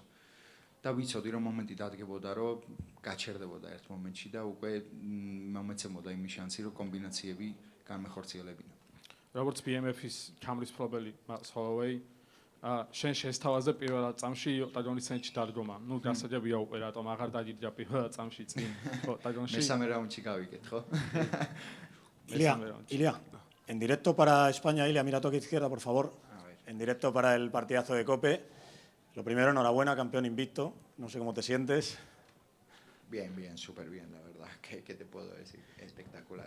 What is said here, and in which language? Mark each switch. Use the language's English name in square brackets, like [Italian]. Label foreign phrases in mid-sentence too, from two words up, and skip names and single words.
[Georgian] და ვიცოდი, რომ მომენტი დადგებოდა, რომ გაჩერდებოდა ერთ მომენტში და უკვე მომეცემოდა იმის შანსი, რომ კომბინაციები განმეხორციელებინა. როგორც BMF-ის ჩამრისფლობელი Max Holloway, შენ შესთავაზე პირველად წამში ოქტაგონის ცენტრში დადგომა. ნუ გასაჯებია უკვე რატომ აღარ დაგიჯდა პირველად წამში წინ ოქტაგონში. მესამე რაუნდში გავიგეთ, ხო? [Spanish] Ilia, en directo para España, Ilia, mira toque izquierda, por favor. En directo para el partidazo de COPE. Lo primero, enhorabuena, campeón invicto. No sé cómo te sientes. Bien, bien, súper bien, la verdad. ¿Qué te puedo decir? Espectacular.